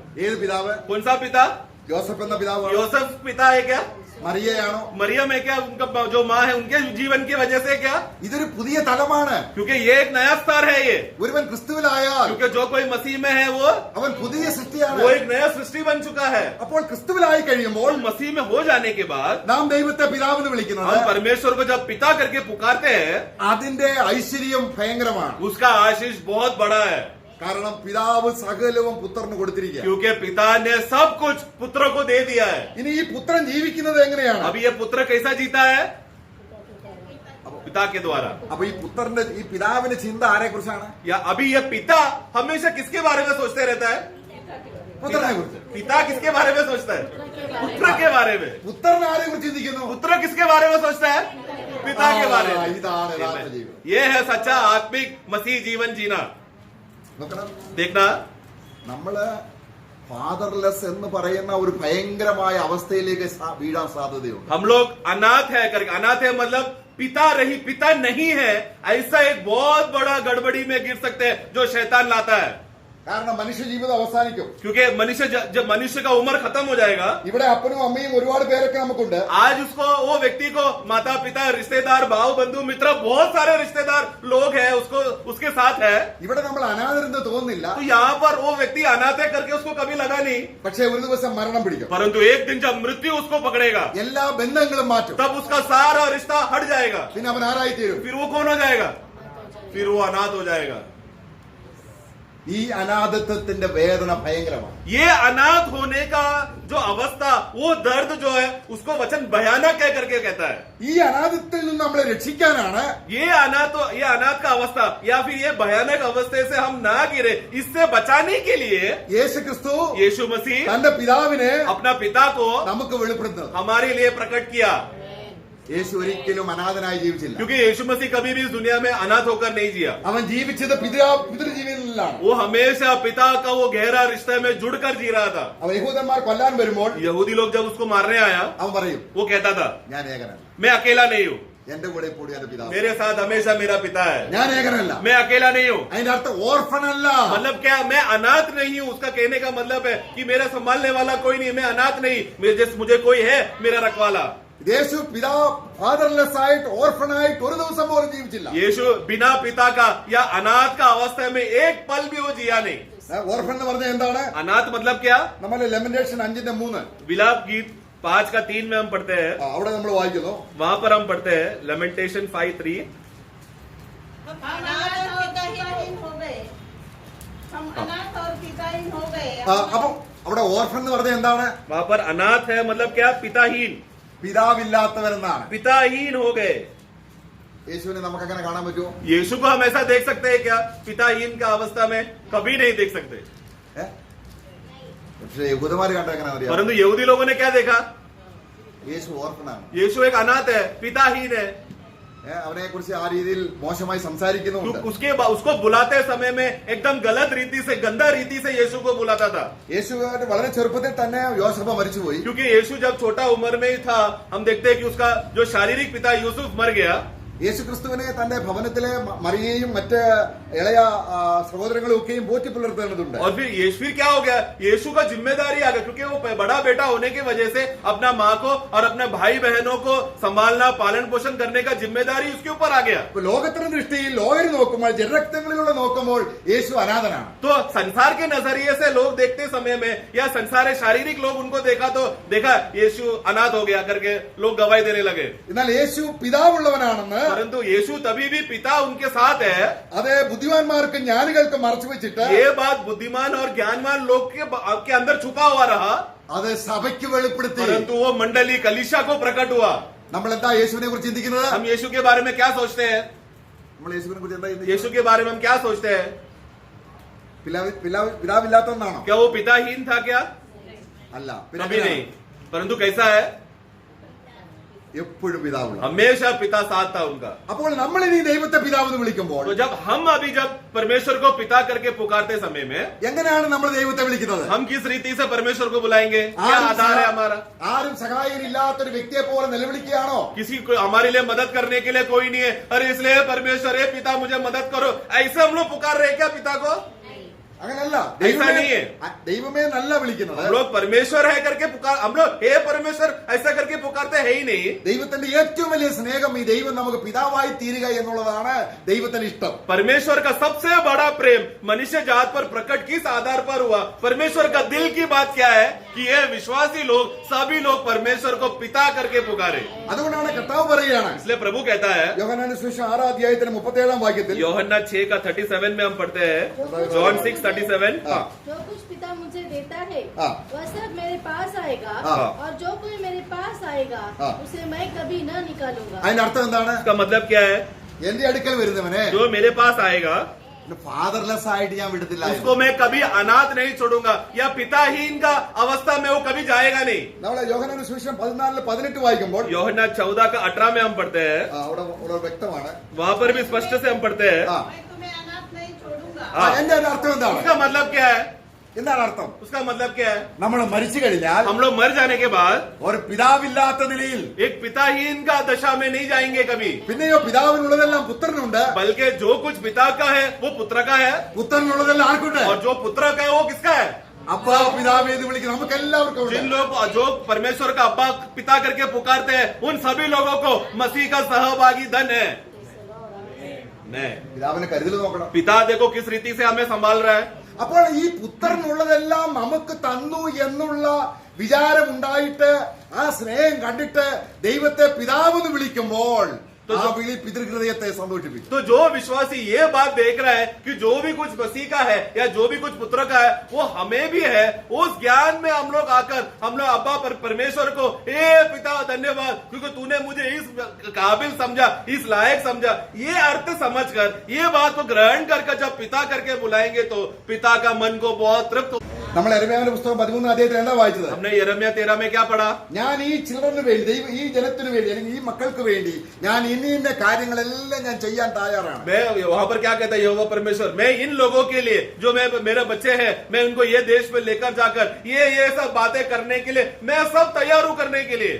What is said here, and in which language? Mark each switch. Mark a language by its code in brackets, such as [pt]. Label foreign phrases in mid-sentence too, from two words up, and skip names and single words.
[ml] ഏത് പിതാവ്? [hi] कौन सा पिता? [ml] യോസഫ് എന്ന പിതാവാണ്. [hi] യോസफ पिता है क्या? [ml] മറിയയാണോ? [hi] मरियम है क्या? उनका जो माँ है उनके जीवन की वजह से क्या? [ml] ഇതൊരു പുതിയ തലമാണ്. [hi] क्योंकि ये एक नया स्तर है ये, [ml] ഒരുവൻ ക്രിസ്തുവിലായാൽ [hi] क्योंकि जो कोई मसीह में है वो [ml] അവൻ പുതിയ സൃഷ്ടിയാണ്. [hi] एक नया सृष्टि बन चुका है। [ml] അപ്പോൾ ക്രിസ്തുവിലായി കഴിയുമ്പോൾ [hi] और मसीह में हो जाने के बाद [ml] നാം ദൈവത്തെ പിതാവെന്ന് [hi] हम [ml] വിളിക്കുന്നത് [hi] परमेश्वर को जब पिता करके पुकारते हैं, [ml] അതിന്റെ ഐശ്വര്യം ഭയങ്കരമാണ്. [hi] उसका आशीष बहुत बड़ा है, [ml] കാരണം പിതാവ് സകലവും പുത്രന് കൊടുത്തിരിക്കുക. [hi] क्योंकि पिता ने सब कुछ पुत्र को दे दिया है। [ml] ഇനി ഈ പുത്രൻ ജീവിക്കുന്നത് എങ്ങനെയാണ്? [hi] अभी ये पुत्र कैसा जीता है? पिता के द्वारा। [ml] അപ്പൊ ഈ പിതാവിന്റെ ചിന്ത ആരെ കുറിച്ചാണ്? [hi] या अभी ये पिता हमेशा किसके बारे में सोचते रहता है? [ml] പുത്രനെ കുറിച്ച്. [hi] पिता किसके बारे में सोचता है? पुत्र के बारे में। [ml] പുത്രൻ ആരെ കുറിച്ച് ചിന്തിക്കുന്നു? [hi] पुत्र किसके बारे में सोचता है? पिता के बारे में। [ml] ഇതാണ് യഥാർത്ഥ ജീവിതം. [hi] ये है सच्चा आत्मिक मसीह जीवन जीना। [ml] നോക്കണം, [hi] देखना, [ml] നമ്മള് ഫാദർലെസ് എന്ന് പറയുന്ന ഒരു ഭയങ്കരമായ അവസ്ഥയിലേക്ക് വീഴാൻ സാധ്യതയുണ്ട്. [hi] हम लोग अनाथ है करके, अनाथ है मतलब पिता नहीं है, ऐसा एक बहुत बड़ा गड़बड़ी में गिर सकते हैं जो शैतान लाता है। [ml] കാരണം മനുഷ്യ ജീവിതം അവസാനിക്കും. [hi] क्योंकि जब मनुष्य का उम्र खत्म हो जाएगा, [ml] ഇവിടെ അപ്പനും അമ്മയും ഒരുപാട് പേരൊക്കെ നമുക്കുണ്ട്. [hi] आज वो व्यक्ति को माता पिता रिश्तेदार भाव बंधु मित्र बहुत सारे रिश्तेदार लोग हैं उसके साथ है, [ml] ഇവിടെ നമ്മൾ അനാഥരെന്ന് തോന്നുന്നില്ല. [hi] तो यहाँ पर वो व्यक्ति अनाथ है करके उसको कभी लगा नहीं, [ml] പക്ഷേ ഒരു ദിവസം മരണം പിടിക്കും. [hi] परंतु एक दिन जब मृत्यु उसको पकड़ेगा [ml] എല്ലാ ബന്ധങ്ങളും മാറ്റും. [hi] तब उसका सारा रिश्ता हट जाएगा। [ml] പിന്നെ അവൻ ആരായി തീരും? [hi] फिर वो कौन हो जाएगा? फिर वो अनाथ हो जाएगा। [ml] ഈ അനാഥത്വത്തിന്റെ വേദന ഭയങ്കരമാണ്. [hi] ये अनाथ होने का जो अवस्था, वो दर्द जो है उसको वचन भयानक कह करके कहता है। [ml] ഈ अनाഥത്തിൽ നിന്ന് നമ്മളെ രക്ഷിക്കാനാണ് [hi] ये अनाथ का अवस्था या फिर ये भयानक अवस्था से हम ना गिरे, इससे बचाने के लिए [ml] യേശു ക്രിസ്തു [hi] यीशु मसीह [ml] തന്റെ പിതാവിനെ [hi] अपना पिता को [ml] നമുക്ക് വെളിപ്പെടുത്തുന്നത്. [hi] हमारे लिए प्रकट किया, [ml] യേശു ഒരിക്കലും അനാഥനായി ജീവിച്ചില്ല. [hi] क्योंकि यीशु मसीह कभी भी इस दुनिया में अनाथ होकर नहीं जिया। [ml] അവൻ ജീവിച്ചത് പിതൃജീവിതത്തിലാണ്. [hi] वो हमेशा पिता का वो गहरा रिश्ते में जुड़कर जी रहा था। [ml] അവൻ യഹൂദന്മാർ കൊല്ലാൻ വരുമ്പോൾ [hi] यहूदी लोग जब उसको मारने आया, [ml] അവൻ പറയും, [hi] वो कहता था [ml] ഞാൻ ഏകനല്ല, [hi] मैं अकेला नहीं हूँ, [ml] എന്റെ കൂടെ കൂടി എന്റെ പിതാവ്, [hi] मेरे साथ हमेशा मेरा पिता है, [ml] ഞാൻ ഏകനല്ല. [hi] मैं अकेला नहीं हूँ। [ml] അതിന്റെ അർത്ഥം ഓർഫൻ അല്ല. [hi] मतलब क्या? मैं अनाथ नहीं हूँ। उसका कहने का मतलब है कि मेरा संभालने वाला कोई नहीं, मैं अनाथ नहीं, मुझे कोई है मेरा रखवाला। [ml] യേശു പിതാ ഫാദർലെസ് ആയിട്ട് ഓർഫനായിട്ട് ഒരു ദിവസം പോലും ജീവിച്ചില്ല. [hi] यीशु बिना पिता का या अनाथ का अवस्था में एक पल भी वो जिया नहीं. [ml] ഓർഫൻ എന്ന് പറഞ്ഞാൽ എന്താണ്? [hi] अनाथ मतलब क्या? [ml] നമ്മൾ ലെമന്റേഷൻ 5:3 [hi] विलाप गीत 5:3 में हम पढ़ते हैं, [ml] അവിടെ നമ്മൾ വായിക്കുന്നു. [hi] वहां पर हम पढ़ते हैं लेमेंटेशन 5:3. हम अनाथ और पिताहीन हो गए, हम अनाथ और पिताहीन हो गए. [ml] അപ്പൊ അവിടെ ഓർഫൻ എന്ന് പറഞ്ഞാൽ എന്താണ്? [hi] वहां पर अनाथ है मतलब क्या? पिताहीन, [ml] പിതാവില്ലാത്തവരെന്നാണ്. [hi] पिताहीन हो गए. [ml] യേശുവിനെ നമുക്ക് അങ്ങനെ കാണാൻ പറ്റുമോ? [hi] यीशु को हम ऐसा देख सकते हैं क्या? पिताहीन का अवस्था में कभी नहीं देख सकते. [ml] പക്ഷേ യഹൂദന്മാര് കണ്ട എങ്ങനെ അറിയാം? [hi] परंतु यहूदी लोगों ने क्या देखा? [ml] യേശു ഓർഫനാണ്. [hi] यीशु एक अनाथ है, पिताहीन है. [ml] അവനെ കുറിച്ച് ആ രീതിയിൽ മോശമായി സംസാരിക്കുന്നുണ്ട്. [hi] उसको बुलाते समय में एकदम गलत रीति से, गंदा रीति से यीशु को बुलाता था. [ml] യേശു വളരെ ചെറുപ്പത്തിൽ തന്നെ യോസേഫ് മരിച്ചുപോയി. [hi] क्योंकि यीशु जब छोटा उम्र में ही था, हम देखते हैं कि उसका जो शारीरिक पिता यूसुफ मर गया. [ml] യേശു ക്രിസ്തുവിനെ തന്റെ ഭവനത്തിലെ മറിയയും മറ്റ് ഇളയ സഹോദരങ്ങളും ഒക്കെയും പോറ്റി പുലർത്തേണ്ടതുണ്ട്. [hi] और फिर क्या हो गया? यीशु का जिम्मेदारी आ गया, क्योंकि वो बड़ा बेटा होने की वजह से अपना माँ को और अपने भाई बहनों को संभालना, पालन पोषण करने का जिम्मेदारी उसके ऊपर आ गया. [ml] ലോകത്തിന്റെ ദൃഷ്ടിയിൽ ലോകര് നോക്കുമ്പോൾ ജനരക്തങ്ങളിലൂടെ നോക്കുമ്പോൾ യേശു അനാഥനാണ്. [hi] तो संसार के नजरिए से लोग देखते समय में, या संसार शारीरिक लोग उनको देखा यीशु अनाथ हो गया करके लोग गवाही देने लगे. [ml] എന്നാൽ യേശു പിതാവുള്ളവനാണെന്ന്, [hi] परंतु यीशु तभी भी पिता उनके साथ है. [ml] അത് ബുദ്ധിമാന്മാർക്കും ജ്ഞാനികൾക്കും മറച്ചു വെച്ചിട്ട് [hi] ये बात बुद्धिमान और ज्ञानवान लोग के अंदर छुपा हुआ रहा, [ml] അത് സഭയ്ക്ക് വെളിപ്പെടുത്തി. [hi] परंतु वो मंडली कलीसिया को प्रकट हुआ. [ml] നമ്മൾ എന്താ യേശുവിനെ കുറിച്ച് ചിന്തിക്കുന്നത്? [hi] हम यीशु के बारे में क्या सोचते हैं? [ml] നമ്മൾ യേശുവിനെ കുറിച്ച് എന്താ ചിന്തിക്കുന്നത്? [hi] यीशु के बारे में हम क्या सोचते हैं? [ml] പിതാവില്ലാത്തവനാണോ? [hi] क्या वो पिताहीन था क्या? [ml] അല്ല, [hi] कभी नहीं. परंतु कैसा है? [ml] എപ്പോഴും പിതാവുള്ള. [hi] हमेशा पिता साथ था उनका. [ml] അപ്പോൾ നമ്മൾ ഇനി ദൈവത്തെ പിതാവെന്ന് വിളിക്കുമ്പോൾ [hi] तो जब परमेश्वर को पिता करके पुकारते समय में [ml] എങ്ങനെയാണ് നമ്മൾ ദൈവത്തെ വിളിക്കുന്നത്? [hi] हम किस रीति से परमेश्वर को बुलाएंगे? क्या आधार है हमारा? [ml] ആരും സഹായകരില്ലാത്തൊരു വ്യക്തിയെ പോലെ നിലവിളിക്കുകയാണോ? [hi] किसी को हमारे लिए मदद करने के लिए कोई नहीं है, अरे इसलिए परमेश्वर है पिता मुझे मदद करो, ऐसे हम लोग पुकार रहे क्या पिता को? [ml] അങ്ങനല്ല. [hi] ऐसा नहीं है. [ml] ദൈവമേ നല്ല വിളിക്കുന്നത്. [hi] हम लोग परमेश्वर है करके पुकार, हम लोग हे परमेश्वर ऐसा करके पुकारते है ही नहीं. [ml] ദൈവത്തിന്റെ ഏറ്റവും വലിയ സ്നേഹം ഈ ദൈവം നമുക്ക് പിതാവായി തീരുക എന്നുള്ളതാണ് ദൈവത്തിന് ഇഷ്ടം. [hi] परमेश्वर का सबसे बड़ा प्रेम मनुष्य जात पर प्रकट किस आधार पर हुआ? परमेश्वर का दिल की बात क्या है कि ये विश्वासी लोग, सभी लोग परमेश्वर को पिता करके पुकारे. [ml] അതുകൊണ്ടാണ് കർത്താവ് പറയുകയാണ്, [hi] इसलिए प्रभु कहता है, [ml] യോഹന്നാന്റെ സുവിശേഷം 6 അധ്യായത്തിന്റെ 37 വാക്യത്തിൽ, [hi] यूहन्ना 6:37 में हम पढ़ते हैं, जॉन 6:37, जो कुछ पिता मुझे देता है हाँ। वह सब मेरे पास आएगा, हाँ। और जो कोई मेरे पास आएगा हाँ। उसे मैं कभी न निकालूंगा. [ml] അതിന്റെ അർത്ഥം എന്താണ്? [hi] इसका मतलब क्या है? [ml] എന്റെ അടുക്കൽ വരുന്നവനെ [hi] जो मेरे पास आएगा [ml] ഫാദർലെസ് ആയിട്ട് ഞാൻ വിടത്തില്ല. [hi] उसको मैं कभी अनाथ नहीं छोड़ूंगा, या पिताहीन का अवस्था में वो कभी जाएगा नहीं. [ml] നമ്മളെ യോഹന്നാന്റെ സുവിശേഷം 14:18 വായിക്കുമ്പോൾ [hi] यूहन्ना 14:18 में हम पढ़ते हैं, [ml] അവിടെ വ്യക്തമാണ്. [hi] वहां पर भी स्पष्ट से हम पढ़ते हैं. मैं तुम्हें अनाथ नहीं छोड़ूंगा. [ml] എന്റെ അർത്ഥം എന്താണ്? [hi] उसका मतलब क्या है? [ml] എന്താണ് അർത്ഥം? [hi] उसका मतलब क्या है? [ml] നമ്മൾ മരിച്ചു കഴിഞ്ഞാൽ [hi] हम लोग मर जाने के बाद [ml] ഒരു പിതാവില്ലാത്ത നിലയിൽ, [hi] एक पिताहीन का दशा में नहीं जाएंगे कभी, [ml] പിന്നെയോ പിതാവിനുള്ളതെല്ലാം പുത്രനുണ്ട്, [hi] बल्कि जो कुछ पिता का है वो पुत्र का है, [ml] പുത്രനുള്ളതെല്ലാം ആർക്കുണ്ട്? [hi] और जो पुत्र का है वो किसका है? [ml] അപ്പാ പിതാവേ എന്ന് വിളിക്കുന്ന നമുക്ക് എല്ലാവർക്കും ഉണ്ട്. [hi] जिन लोग जो परमेश्वर का अब्बा पिता करके पुकारते हैं, उन सभी लोगों को मसीह का सहभागी धन है. नहीं, [ml] പിതാവിനെ കരുതൽ നോക്കണം. [hi] पिता देखो किस रीति से हमें संभाल रहा है. [ml] അപ്പോൾ ഈ പുത്രനുള്ളതെല്ലാം നമുക്ക് തന്നു എന്നുള്ള വിചാരം ഉണ്ടായിട്ട് ആ സ്നേഹം കണ്ടിട്ട് ദൈവത്തെ പിതാവെന്ന് വിളിക്കുമ്പോൾ ആ വിളി പിതൃഹൃദയത്തെ സന്തോഷിപ്പിക്കും. [hi] तो जो विश्वासी ये बात देख रहा है कि जो भी कुछ मसीह का है या जो भी कुछ पुत्र का है वो हमें भी है, उस ज्ञान में हम लोग आकर हम लोग अब्बा परमेश्वर को हे पिता धन्यवाद, क्योंकि तूने मुझे इस काबिल समझा, इस लायक समझा, ये अर्थ समझकर ये बात को ग्रहण करके जब पिता करके बुलाएंगे तो पिता का मन को बहुत तृप्त. [ml] നമ്മൾ യെരമ്യാവിന്റെ പുസ്തകം 13 അധ്യായത്തിൽ എന്താ വായിച്ചത്? [hi] हमने यिर्मयाह 13 में क्या पढ़ा? [ml] ഞാൻ ഈ ചിൽഡ്രന് വേണ്ടി, ദൈവം ഈ ജനത്തിനു വേണ്ടി അല്ലെങ്കിൽ ഈ മക്കൾക്ക് വേണ്ടി ഞാൻ ഇന്ന കാര്യങ്ങളെല്ലാം ഞാൻ ചെയ്യാൻ തയ്യാറാണ്. [hi] मैं वहां पर क्या कहता है यहोवा परमेश्वर, मैं इन लोगों के लिए जो मेरे बच्चे हैं, मैं उनको ये देश में लेकर जाकर ये सब बातें करने के लिए मैं सब तैयार हूं करने के लिए.